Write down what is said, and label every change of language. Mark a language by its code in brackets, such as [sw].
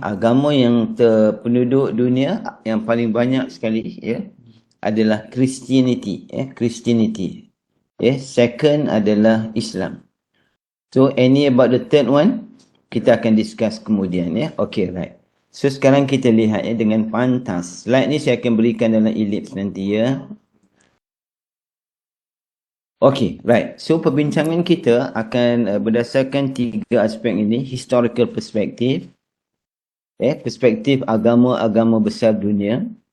[ms] Agama yang terpenduduk dunia yang paling banyak sekali adalah Christianity. Christianity. [en] Second [ms] adalah Islam. [en] So, any about the third one? [ms] Kita akan discuss kemudian Okay, right. So, sekarang kita lihat dengan pantas. Slide ni saya akan berikan dalam ellipse nanti Okay, right. So, perbincangan kita akan berdasarkan 3 aspek ini. [en] Historical perspective. [ms] Perspektif agama-agama besar dunia.